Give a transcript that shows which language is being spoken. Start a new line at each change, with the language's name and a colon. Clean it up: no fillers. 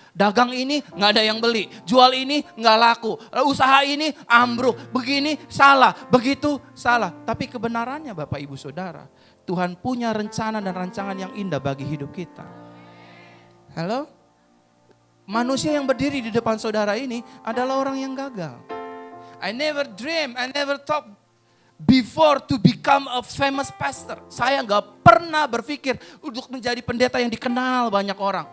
Indonesian: Dagang ini gak ada yang beli, jual ini gak laku, usaha ini ambruk, begini salah, begitu salah. Tapi kebenarannya Bapak Ibu Saudara, Tuhan punya rencana dan rancangan yang indah bagi hidup kita. Halo? Manusia yang berdiri di depan saudara ini adalah orang yang gagal.
English: I never dream, I never thought before to become a famous pastor.
Indonesian: Saya gak pernah berpikir untuk menjadi pendeta yang dikenal banyak orang.